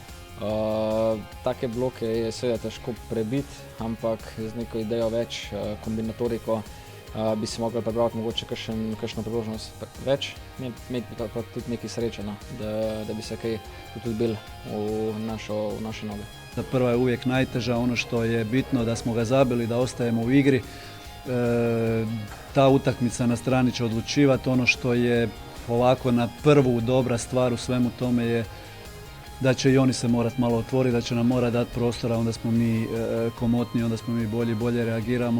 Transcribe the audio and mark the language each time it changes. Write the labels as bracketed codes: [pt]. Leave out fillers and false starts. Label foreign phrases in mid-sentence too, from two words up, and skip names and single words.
[sl] Take bloke je seveda težko prebiti, ampak z neko idejo več, kombinatoriko bi si mogli pripraviti mogoče kakšno priložnost več, imeti pa tudi nekaj sreče, no, da bi se kaj tudi bil v naše noge. [hr] Prva je uvijek najteža, ono što je bitno da smo ga zabili, da ostajemo u igri. Ta utakmica na strani će odlučivati. Ono što je ovako na prvu dobra stvar u svemu tome je da će i oni se morat malo otvoriti, da će nam morat dati prostora, onda smo mi komotniji, onda smo mi bolje reagiramo.